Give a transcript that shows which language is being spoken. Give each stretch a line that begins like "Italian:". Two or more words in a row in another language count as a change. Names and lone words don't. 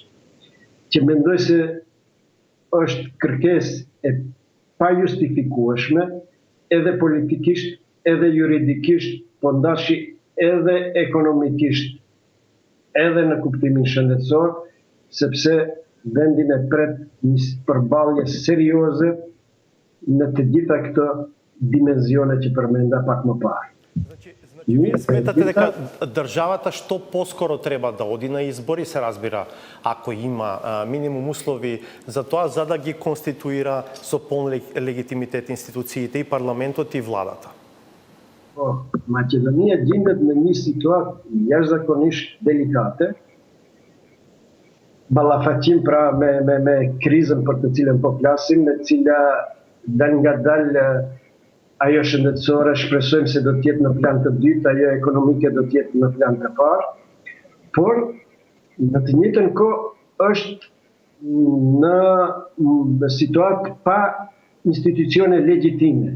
Albanian: Që mendoj se është kërkesë e pa justifikueshme, edhe politikisht, edhe juridikisht, po ndashi edhe ekonomikisht, edhe në kuptimin shëndetësor, sepse vendin e pret një përballje serioze në të gjitha këto dimenzione që përmenda pak më parë.
Macedonian: Вие сметате дека државата што поскоро треба да оди на избори, се разбира, ако има минимум услови за тоа, за да ги конституира со полн легитимитет институциите и парламентот и владата?
Albanian: Македонија gjindet në një situatë jashtëzakonisht delikate, ballafaqim pra me krizën për të cilën po flasim, në cila dal nga dal ajo shëndetësore shpresojmë se do të jetë në plan të dytë, ajo ekonomike do të jetë në plan të parë, por në të njëjtën kohë është në situatë pa institucione legjitime.